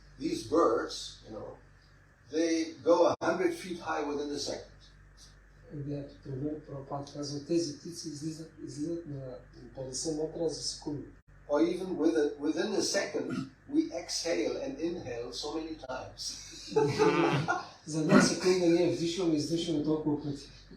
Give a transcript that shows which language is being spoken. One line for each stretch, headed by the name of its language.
English: These birds, they go 100 feet high within a second.
Bulgarian: Пример, Прабхупад казва, тези птици излизат на 50 метра за секунда.
English: Or even within a second, we exhale and inhale so many times.
Bulgarian: За една секунда ние вдишваме и издишваме толкова пъти.